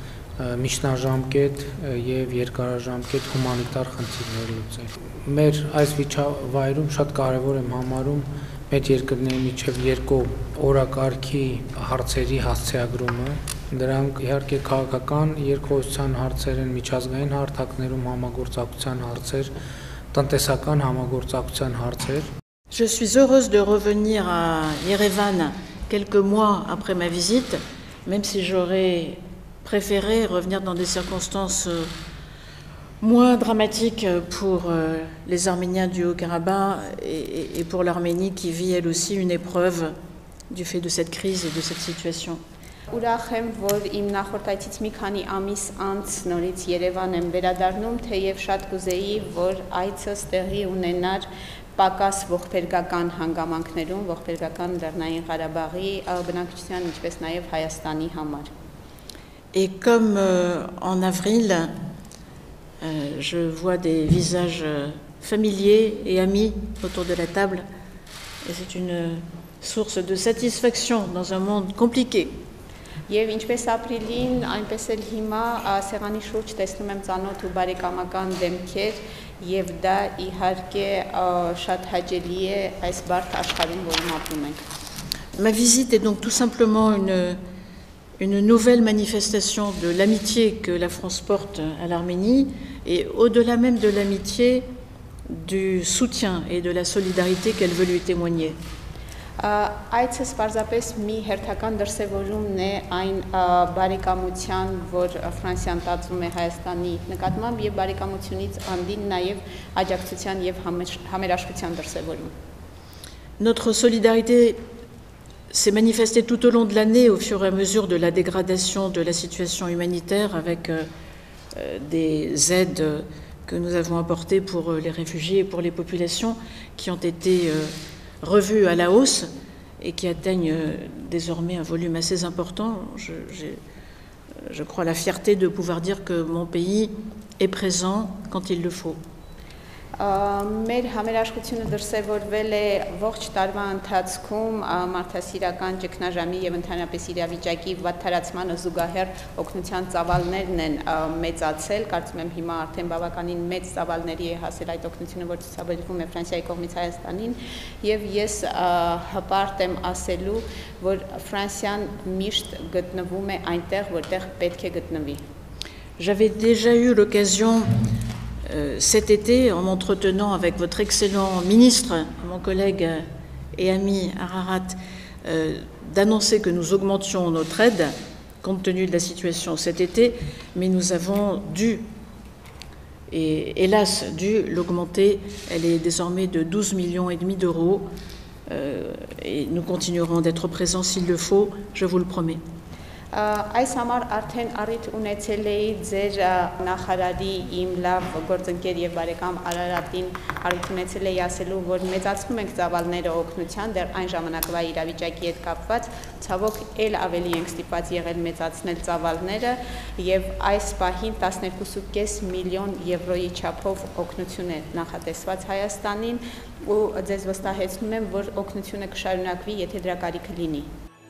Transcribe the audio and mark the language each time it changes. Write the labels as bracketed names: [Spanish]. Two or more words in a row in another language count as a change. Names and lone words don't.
[Armenian] միջնաժամկետ եւ երկարաժամկետ հումանիտար խնդիրներ լուծել։ Մեր այս վիճակայքում շատ կարեւոր եմ համարում մեր երկրների միջև երկու օրակարգի հարցերի հասցեագրումը։ Դրանք իհարկե քաղաքական երկխոսության հարցեր են, միջազգային հարթակներում համագործակցության հարցեր, տնտեսական համագործակցության հարցեր։ [French] Je suis heureuse de revenir à Yerevan quelques mois après ma visite, même si j'aurais préféré revenir dans des circonstances moins dramatiques pour les Arméniens du Haut-Karabakh et pour l'Arménie qui vit elle aussi une épreuve du fait de cette crise et de cette situation. [Armenian] Ուրախ եմ, որ իմ նախորդ այցից մի քանի ամիս անց նորից Երևան եմ վերադառնում, թեև շատ կուզեի, որ այցս տեղի ունենար պակաս ողբերգական հանգամանքներում, ողբերգական Լեռնային Ղարաբաղի բնակչության, ինչպես նաև Հայաստանի համար։ [French] Et comme en avril, je vois des visages familiers et amis autour de la table, et c'est une source de satisfaction dans un monde compliqué. [Armenian] Եվ ինչպես ապրիլին, այնպես էլ հիմա սեղանի շուրջ տեսնում եմ ծանոթ ու բարեկամական դեմքեր, եւ դա իհարկե շատ հաճելի է այս բարդ աշխարհում, որում ապրում ենք։ [French] Ma visite est donc tout simplement une nouvelle manifestation de l'amitié que la France porte à l'Arménie et au-delà même de l'amitié, du soutien et de la solidarité qu'elle veut lui témoigner. [Armenian] Այցս պարզապես մի հերթական դրսևորումն է այն բարեկամության, որ Ֆրանսիան տածում է Հայաստանի նկատմամբ եւ բարեկամությունից անդին նաեւ աջակցության եւ համերաշխության դրսևորում։ [French] Notre solidarité s'est manifestée tout au long de l'année au fur et à mesure de la dégradation de la situation humanitaire avec des aides que nous avons apportées pour les réfugiés et pour les populations qui ont été revues à la hausse et qui atteignent désormais un volume assez important. Je crois la fierté de pouvoir dire que mon pays est présent quand il le faut. [Armenian] Մեր համերաշխությունը դրսևորվել է ողջ տարվա ընթացքում մարդասիրական ճգնաժամի եւ ընդհանրապես իրավիճակի վատթարացմանը զուգահեռ օգնության ծավալներն են մեծացել, կարծում եմ հիմա արդեն բավականին մեծ ծավալների է հասել այդ օգնությունը, որ ցուցաբերվում է Ֆրանսիայի կողմից Հայաստանին, եւ ես հպարտ եմ ասելու, որ Ֆրանսիան միշտ գտնվում է այնտեղ, որտեղ պետք է գտնվի։ [French] J'avais déjà eu l'occasion cet été, en m'entretenant avec votre excellent ministre, mon collègue et ami Ararat, d'annoncer que nous augmentions notre aide compte tenu de la situation cet été, mais nous avons dû, et hélas dû, l'augmenter. Elle est désormais de 12,5 millions d'euros et nous continuerons d'être présents s'il le faut, je vous le promets. [Armenian] Այս համար արդեն առիթ ունեցել էի ձեր նախարարի իմ լավ գործընկեր եւ բարեկամ Արարատին առիթ ունեցել էի ասելու, որ մեծացնում ենք ծավալները օգնության, դեռ այն ժամանակվա իրավիճակի հետ կապված, ցավոք էլ ավելի ենք ստիպված եղել մեծացնել ծավալները եւ այս պահին 12.5 միլիոն եվրոյի չափով օգնություն է նախատեսված Հայաստանին ու ձեզ վստահեցնում եմ, որ օգնությունը կշարունակվի, եթե դրա կարիքը լինի։